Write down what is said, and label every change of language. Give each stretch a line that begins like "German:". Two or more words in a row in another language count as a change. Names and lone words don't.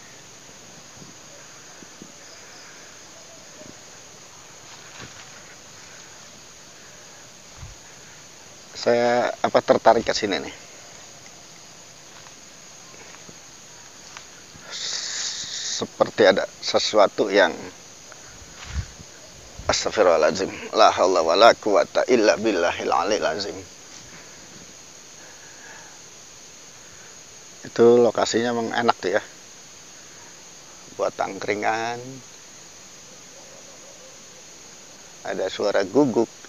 Indonesian: Saya tertarik ke sini nih. Seperti ada sesuatu yang astagfirullahaladzim,
Arabic: لا حول ولا قوة إلا بالله العلي العظيم.
Indonesian: Itu lokasinya memang enak tuh ya, buat angkringan. Ada suara guguk.